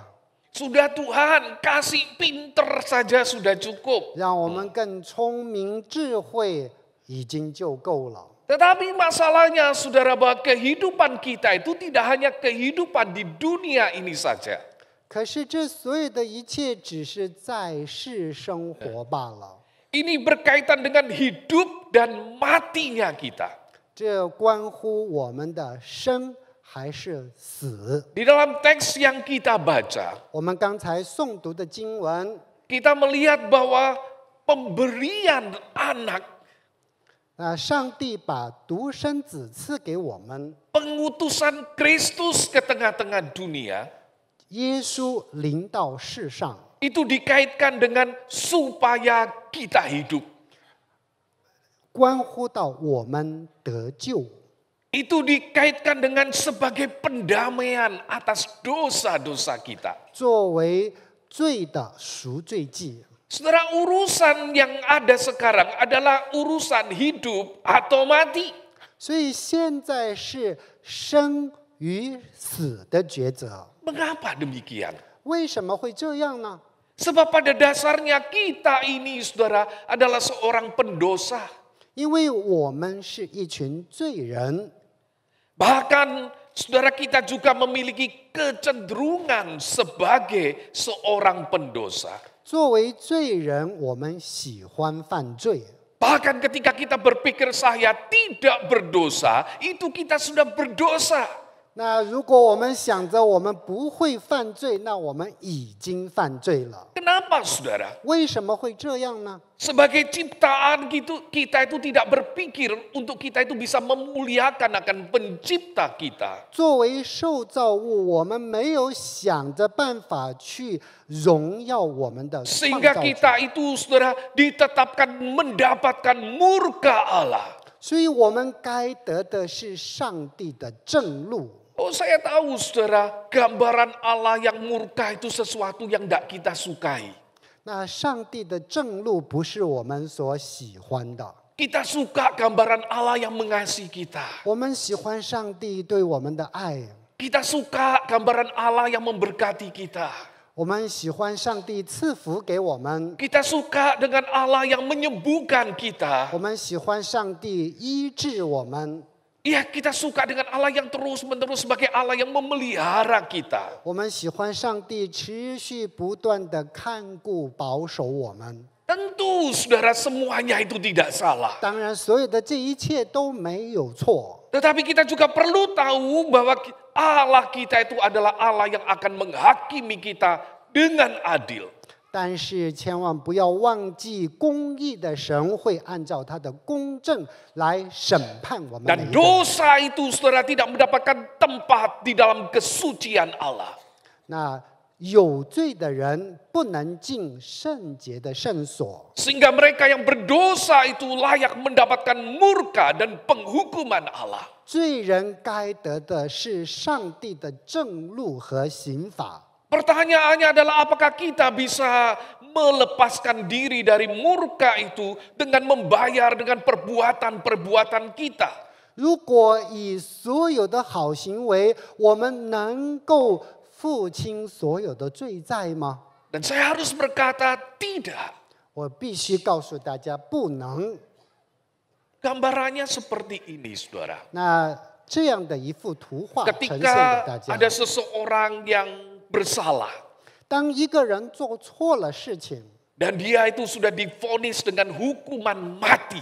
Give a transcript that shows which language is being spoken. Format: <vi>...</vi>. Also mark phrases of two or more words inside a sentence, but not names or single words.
<id>Sudah Tuhan, kasih pinter saja sudah cukup.</id> <zh>让我们更聪明智慧已经就够了。</zh> <id>Tetapi masalahnya saudara bahwa kehidupan kita itu tidak hanya kehidupan di dunia ini saja.</id> <zh>可是这所有的一切只是在世生活罢了。</zh> <id>Ini berkaitan dengan hidup dan matinya kita.</id> <zh>这关乎我们的生还是死。</zh> <id>Di dalam teks yang kita baca,</id> <zh>我们刚才诵读的经文，</zh> <id>kita melihat bahwa pemberian anak,</id> <zh>上帝把独生子赐给我们，</zh> <id>pengutusan Kristus ke tengah-tengah dunia,</id> <zh>耶稣临到世上，</zh> <id>itu dikaitkan dengan supaya kita hidup.</id> <zh>关乎到我们得救，</zh> <id>Itu dikaitkan dengan sebagai pendamaian atas dosa-dosa kita.</id> <zh>作为罪的赎罪祭。</zh> <id>Saudara, urusan yang ada sekarang adalah urusan hidup atau mati.</id> <zh>所以现在是生与死的抉择。</zh> <id>Mengapa demikian?</id> <zh>为什么会这样呢？</zh> <id>Sebab pada dasarnya kita ini, saudara, adalah seorang pendosa.</id> <zh>因为我们是一群罪人，</zh> <id>Bahkan saudara kita juga memiliki kecenderungan sebagai seorang pendosa.</id> <zh>作为罪人，我们喜欢犯罪。</zh> <id>Bahkan ketika kita berpikir saya tidak berdosa, itu kita sudah berdosa.</id> <zh>那如果我们想着我们不会犯罪，那我们已经犯罪了。</zh> <id>Kenapa, saudara?</id> <zh>为什么会这样呢？</zh> <id>Sebagai ciptaan kita itu tidak berpikir untuk kita itu bisa memuliakan akan pencipta kita.</id> <zh>作为受造物，我们没有想着办法去荣耀我们的创</zh> <id>Sehingga</id> <zh>造主，</zh> <id>kita itu, saudara, ditetapkan mendapatkan murka Allah.</id> <zh>所以我们该得的是上帝的正路。</zh> <id>Oh, saya tahu, saudara, gambaran Allah yang murka itu sesuatu yang tidak kita sukai.</id> <zh>那上帝的正路不是我们所喜欢的。</zh> <id>Kita suka gambaran Allah yang mengasihi kita.</id> <zh>我们喜欢上帝对我们的爱，</zh> <id>Kita suka gambaran Allah yang memberkati kita.</id> <zh>我们喜欢上帝赐福给我们，</zh> <id>Kita suka dengan Allah yang menyembuhkan kita.</id> <zh>我们喜欢上帝医治我们，</zh> <id>Ya, kita suka dengan Allah yang terus-menerus sebagai Allah yang memelihara kita.</id> <zh>我们喜欢上帝持续不断的看顾保守我们。</zh> <id>Tentu, saudara, semuanya itu tidak salah.</id> <zh>当然，所有的这一切都没有错，</zh> <id>Tetapi kita juga perlu tahu bahwa Allah kita itu adalah Allah yang akan menghakimi kita dengan adil.</id> <zh>但是千万不要忘记，公义的神会按照他的公正来审判我们每</zh> <id>Dan</id> <zh>一个人。</zh> <id>dosa itu, saudara, tidak mendapatkan tempat di dalam kesucian Allah.</id> <zh>那有罪的人不能进圣洁的圣所，</zh> <id>Sehingga mereka yang berdosa itu layak mendapatkan murka dan penghukuman Allah.</id> <zh>罪人该得的是上帝的正路和刑罚。</zh> <id>Pertanyaannya adalah apakah kita bisa melepaskan diri dari murka itu dengan membayar dengan perbuatan-perbuatan kita.</id> <zh>如果以所有的好行为，我们能够付清所有的罪债吗？</zh> <id>Dan saya harus berkata tidak.</id> <zh>我必须告诉大家，不能。</zh> <id>Gambarannya seperti ini, saudara.</id> <zh>那这样的一幅图画呈现给大</zh> <id>Ketika</id> <zh>家。</zh> <id>ada seseorang yang bersalah</id> <zh>当一个人做错了事情，</zh> <id>dan dia itu sudah divonis dengan hukuman mati.</id>